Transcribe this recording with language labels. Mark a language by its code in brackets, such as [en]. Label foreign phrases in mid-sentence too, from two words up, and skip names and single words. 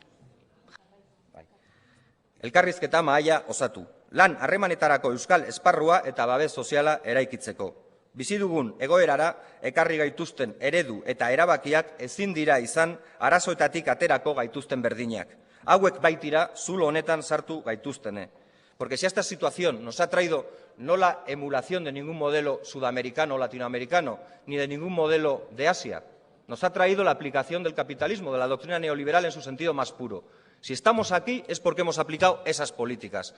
[eu] Elkarrizketa mahaia osatu. Lan harremanetarako euskal esparrua eta babes soziala eraikitzeko. Bizi dugun egoerara ekarri gaituzten eredu eta erabakiak ezin dira izan arazoetatik aterako gaituzten berdinak. Hauek baitira zulo honetan sartu gaituztene. [es] Porque si esta situación nos ha traído no la emulación de ningún modelo sudamericano o latinoamericano, ni de ningún modelo de Asia, nos ha traído la aplicación del capitalismo, de la doctrina neoliberal en su sentido más puro. Si estamos aquí es porque hemos aplicado esas políticas.